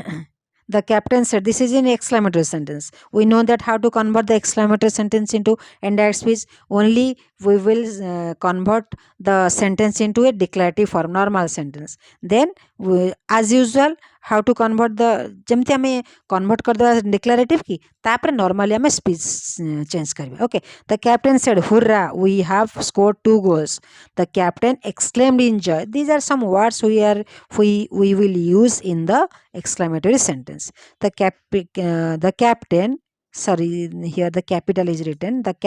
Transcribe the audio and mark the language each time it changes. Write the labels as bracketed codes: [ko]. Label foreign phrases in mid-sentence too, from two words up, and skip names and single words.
[en] Then The captain said, this is an exclamatory sentence. We know that how to convert the exclamatory sentence into indirect speech. Only we will convert the sentence into a declarative form, normal sentence. Then as usual, how to convert the [or] ଯେମିତି ଆମେ [en] convert କରିଦେବା declarative [or] କି ତାପରେ [en] normally ଆମେ speech change କରିବା. Okay, the captain said, hurrah, we have scored 2 goals. The captain exclaimed in joy. These are some words we will use in the exclamatory sentence. The captain, sorry, here the capital is written.